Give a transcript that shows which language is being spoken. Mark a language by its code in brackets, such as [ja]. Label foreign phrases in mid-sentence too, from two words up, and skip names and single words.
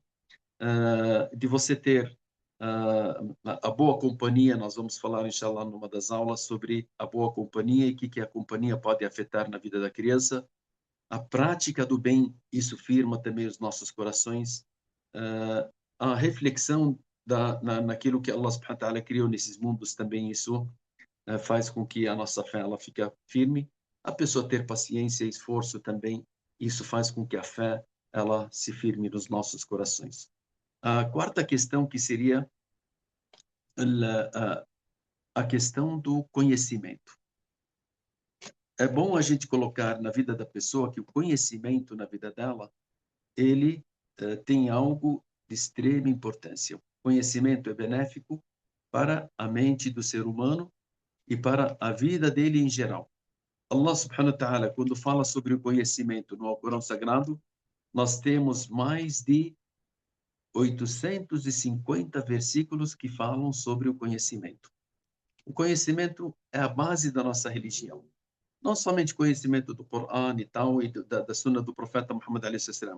[pt] De você ter a boa companhia, nós vamos falar, inshallah, numa das aulas sobre a boa companhia e o que a companhia pode afetar na vida da criança. A prática do bem, isso firma também os nossos corações. A reflexão naquilo que Allah [ar] سبحانه وتعالى [pt] criou nesses mundos também, isso faz com que a nossa fé ela fique firme. A pessoa ter paciência e esforço também, isso faz com que a fé ela se firme nos nossos corações. A quarta questão que seria a questão do conhecimento. É bom a gente colocar na vida da pessoa que o conhecimento na vida dela, ele tem algo de extrema importância. O conhecimento é benéfico para a mente do ser humano e para a vida dele em geral. Allah [ar] سبحانه وتعالى, [pt] quando fala sobre o conhecimento no Alcorão Sagrado, nós temos mais de 850 versículos que falam sobre o conhecimento. O conhecimento é a base da nossa religião. Não somente conhecimento do Corão e tal, e da Sunna do profeta Muhammad a.s.